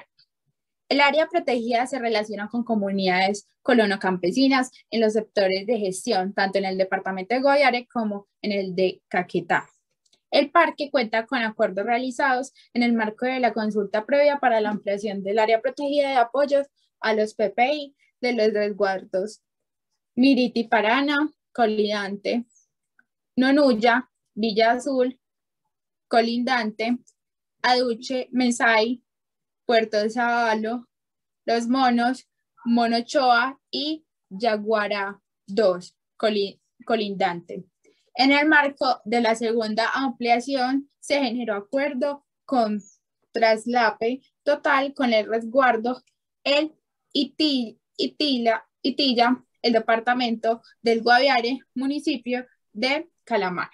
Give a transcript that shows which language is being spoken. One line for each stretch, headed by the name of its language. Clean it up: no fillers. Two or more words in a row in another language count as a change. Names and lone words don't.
Spanish: El área protegida se relaciona con comunidades colono-campesinas en los sectores de gestión, tanto en el departamento de Guaviare como en el de Caquetá. El parque cuenta con acuerdos realizados en el marco de la consulta previa para la ampliación del área protegida de apoyos a los PPI de los resguardos Miriti Parana, Colindante, Nonuya, Villa Azul, Colindante, Aduche, Mensay, Puerto de Sabalo, Los Monos, Monochoa y Yaguara 2, Colindante. En el marco de la segunda ampliación se generó acuerdo con traslape total con el resguardo el Itilla, el departamento del Guaviare, municipio de Calamar.